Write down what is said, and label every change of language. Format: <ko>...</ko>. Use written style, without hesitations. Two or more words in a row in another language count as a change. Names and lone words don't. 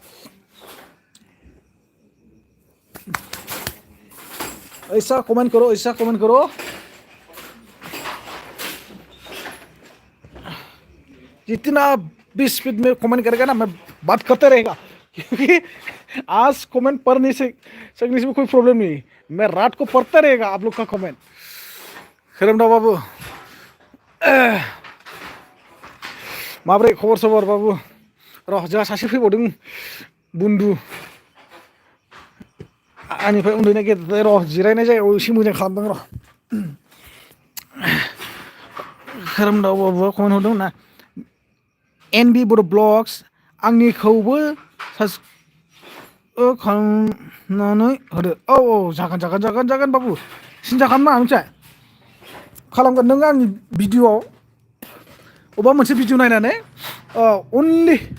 <hi>ऐसा कमेंट करो जितना भी स्पीड में कमेंट करेगा ना मैं बात करते रहेगा क्योंकि आज कमेंट पढ़ने से सकने से भी कोई प्रॉब्लम नहीं मैं रात को पढ़ते रहेगा आप लोग का कमेंट खोरोमदाव बाबू</hi> <brx>माब्रै खबर सबर बाबू र' जोंहा सासे फैबावदों बुन्दु आंनिफ्राय उन्दैना गेदेर र' जिरायनाय जायगायाव एसे मोजां खालामदों र' खोरोमदाव बाबुआ कमेन्ट हरदों ना एनबि बर' ब्लग्स आंनिखौबो खालामनानै होदो औ जागोन बाबु सिन्था खालामनाङा मिथिबाय खालामगोन नों आंनि भिडिअ'आव अबेबा मोनसे भिडिअ नायनानै अनलि</brx>